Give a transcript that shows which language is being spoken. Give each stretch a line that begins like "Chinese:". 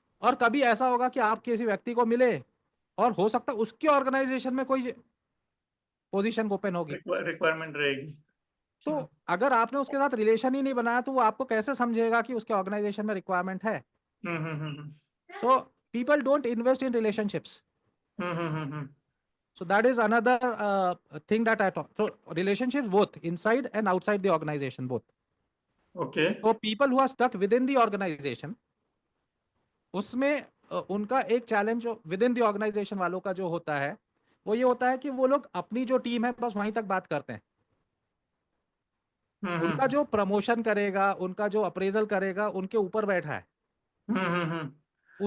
Hindi: और कभी ऐसा होगा कि आप किसी व्यक्ति को मिले और हो सकता है उसके ऑर्गेनाइजेशन में कोई पोजीशन ओपन होगी, रिक्वायरमेंट रहेगी। तो अगर आपने उसके साथ रिलेशन ही नहीं बनाया तो वो आपको कैसे समझेगा कि उसके ऑर्गेनाइजेशन में रिक्वायरमेंट है? हम्म।
English: So people don't invest in relationships. Hmm. So that is another thing that I talk. So relationships both inside and outside the organization both. Okay.
Hindi: So people who are stuck within the organization, उसमें उनका एक challenge जो with in the organisation वालों का जो होता है, वो ये होता है कि वो लोग अपनी जो टीम है बस वहीं तक बात करते हैं। उनका हम्म। जो प्रमोशन करेगा, उनका जो अप्रेजल करेगा, उनके ऊपर बैठा है, उसके